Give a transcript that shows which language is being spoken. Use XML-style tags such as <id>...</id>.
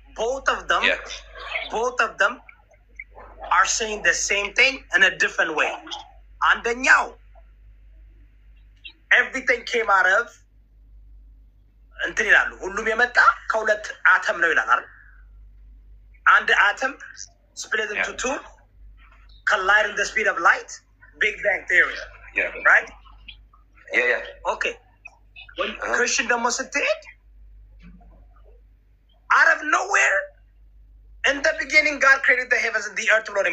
<en>Both of them are saying the same thing in a different way. And then everything came out of</en> <am>ሁሉም የመጣ ከሁለት አተም ነው ይላል አይደል? አንድ</am> <en>atom split into two, colliding the speed of light. Big Bang Theory. Yeah. Right? Yeah. Okay. When Christian demonstrated, out of nowhere, in the beginning, God created the heavens and the earth.</en>